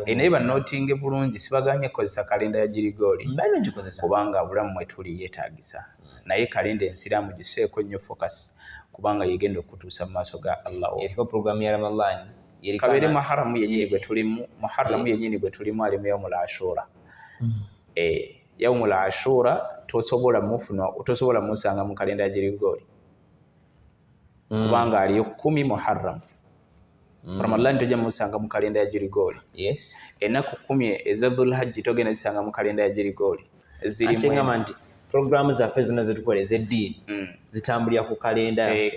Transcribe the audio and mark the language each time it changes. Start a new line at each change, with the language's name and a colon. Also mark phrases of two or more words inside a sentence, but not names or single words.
Ganda: naye banootinge bulungi sibaganye kukozesa kalenda ya girigoli kubanga obulamu mwe tuli yeetaagisa naye kalenda ensiraamu giseeko nnyo focus kubanga yegenda okutuusa mu maaso ga Allah eriko programu ya Ramadhan kabeere muharamu yennyini bwe tulimu ali mu
Arabic: يوم عاشوراء يوم عاشوراء
Ganda: tosobola musanga mu kalenda ya girigoli kubanga aliyo 10 muharram Ramadhan tojja musanga mu kalenda ya girigoli ennaku 10 eza Dhulhajji togenda zisanga mu kalenda ya girigoli zirimu programu zaffe zonna zetukola ez'eddiini zitambulira ku kalenda